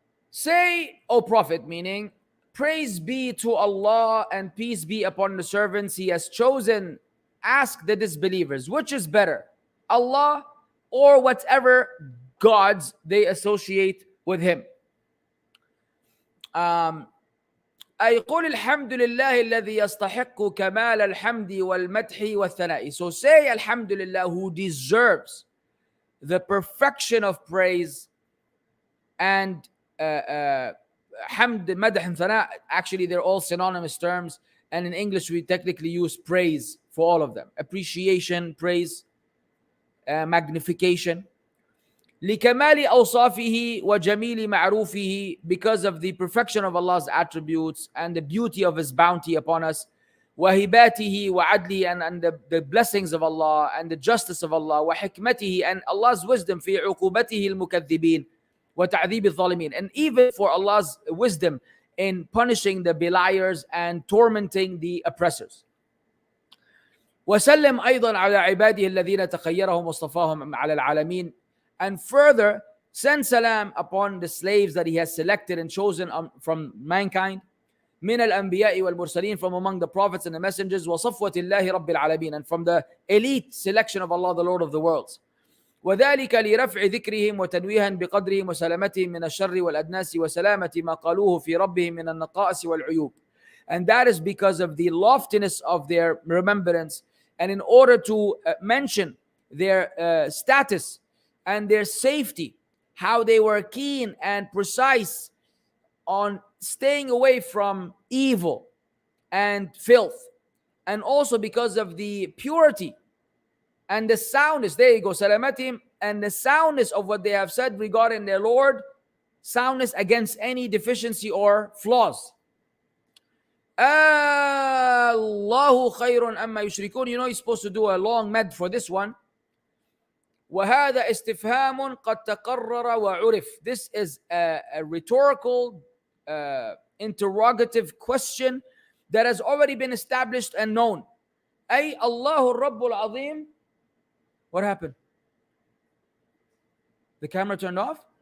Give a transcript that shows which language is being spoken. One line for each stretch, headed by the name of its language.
English: Say, O Prophet, meaning, praise be to Allah and peace be upon the servants He has chosen. Ask the disbelievers, which is better, Allah or whatever gods they associate with Him?
Arabic: Um, أي قل الحمد لله الذي يستحق كمال الحمد والمدح والثناء.
English: So say Alhamdulillah, who deserves the perfection of praise and hamd, madh, and thana. Actually, they're all synonymous terms. And in English, we technically use praise for all of them: appreciation, praise, magnification.
Arabic: لكمال أوصافه وجميل معروفه,
English: because of the perfection of Allah's attributes and the beauty of His bounty upon us.
Arabic: وهباته وعدله,
English: and the blessings of Allah and the justice of Allah.
Arabic: وحكمته,
English: and Allah's wisdom
Arabic: في عقوبته المكذبين وتعذيب الظالمين,
English: and even for Allah's wisdom in punishing the beliers and tormenting the oppressors.
Arabic: وسلم أيضا على عباده الذين تخيرهم واصطفاهم على العالمين.
English: And further, send salam upon the slaves that He has selected and chosen from mankind.
Arabic: من الأنبياء والمرسلين,
English: from among the prophets and the messengers.
Arabic: وصفوة الله رب العالمين,
English: and from the elite selection of Allah, the Lord of the worlds.
Arabic: وذلك لرفع ذكرهم وتنويها بقدرهم وسلامتهم من الشر والأدناس وسلامة ما قالوه في ربهم من النقائص والعيوب.
English: And that is because of the loftiness of their remembrance, and in order to mention their status and their safety, how they were keen and precise on staying away from evil and filth, and also because of the purity and the soundness. There you go, salamatim, and the soundness of what they have said regarding their Lord, soundness against any deficiency or flaws.
Arabic: Allahu khayrun amma yushrikun.
English: You know, you're supposed to do a long med for this one.
Arabic: وهذا استفهام قد تقرر وعرف.
English: This is a rhetorical interrogative question that has already been established and known.
Arabic: أي الله الرب العظيم.
English: What happened? The camera turned off?